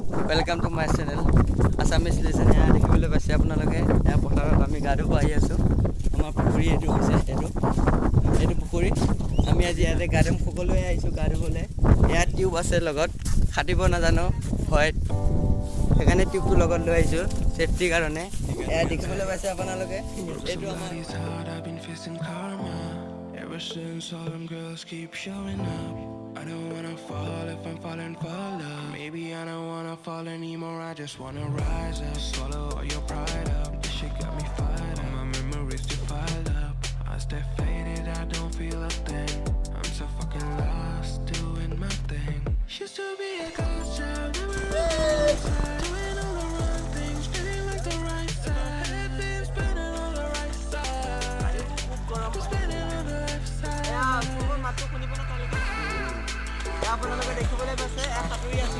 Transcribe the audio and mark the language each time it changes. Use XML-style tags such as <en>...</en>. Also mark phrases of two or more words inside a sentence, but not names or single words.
<en>welcome to my channel Assamese lesson</en> <as>यहाँ देखिবলৈ পাইছে আপোনালোকে यहाँ পথাৰত আমি গা ধুব আহি আছোঁ আমাৰ পুখুৰী এইটো হৈছে এইটো পুখুৰী আমি আজি ইয়াতে গা ধুম সকলোৱে আহিছোঁ গা ধুবলৈ ইয়াত টিউব আছে লগত খাটিব নাজানো হয় সেইকাৰণে টিউবটো লগত লৈ আহিছোঁ সেফটিৰ কাৰণে এয়া দেখিবলৈ পাইছে আপোনালোকে এইটো আমাৰ</as> <en>Ever since all them girls keep showing up I don't wanna fall if I'm falling for love Maybe I don't wanna fall anymore I just wanna rise up Swallow all your pride up This shit got me fired up My memories just piled up I stay faded, I don't feel a thing I'm so fucking lost doing my thing Used to be a ghost child, never really inside Doing all the wrong things, feeling like the right side Had been spinning on the right side Was spinning on the left side</en> <as>আপোনালোকে দেখিবলৈ পাইছে এক সাঁতুৰি আছে</as>